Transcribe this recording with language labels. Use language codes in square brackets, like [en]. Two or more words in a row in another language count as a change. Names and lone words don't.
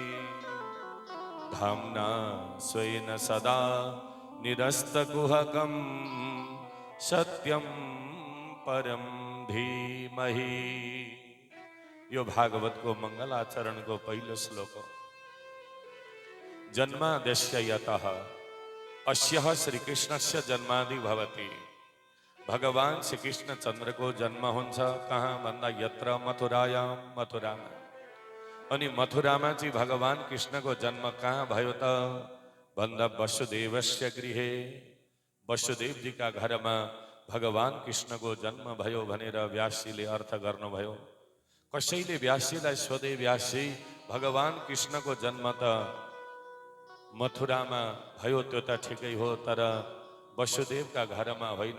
[sa] धाम्ना स्वेन सदा निरस्तकुहकं सत्यं परं धीमहि। [ne] यो भागवतको मङ्गलाचरणको पहिलो श्लोक हो। [sa] जन्माद्यस्य यतः अस्यः श्रीकृष्णस्य जन्मादि भवति। [ne] भगवान श्रीकृष्ण चन्द्रको जन्म हुन्छ कहाँ भन्दा [sa] यत्र मथुरायां, [ne] मथुरामा। अनि मथुरामा चाहिँ भगवान कृष्णको जन्म कहाँ भयो त भन्दा [sa] वसुदेवस्य गृहे, [ne] वसुदेवजीका घरमा भगवान कृष्णको जन्म भयो भनेर व्यासजीले अर्थ गर्नुभयो। कसैले व्यासजीलाई सोधे, व्यासजी भगवान कृष्णको जन्म त मथुरामा भयो, त्यो त ठिकै हो, तर वसुदेवका घरमा होइन।